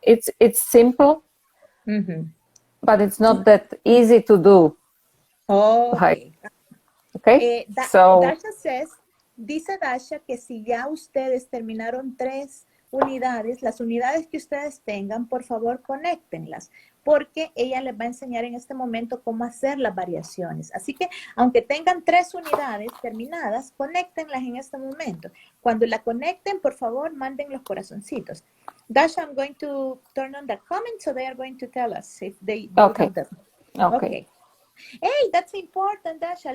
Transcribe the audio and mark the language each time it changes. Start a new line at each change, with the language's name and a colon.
English: It's simple, but it's not that easy to do. Okay. Okay. So
Spanish: Dáša dice Dáša que si ya ustedes terminaron 3 unidades, las unidades que ustedes tengan, por favor, conéctenlas, porque ella les va a enseñar en este momento cómo hacer las variaciones. Así que, aunque tengan 3 unidades terminadas, conéctenlas en este momento. Cuando la conecten, por favor, manden los corazoncitos.
English: Dáša, I'm going to turn on the comments, so they are going to tell us if they have them. Okay. Hey, that's important, Dáša.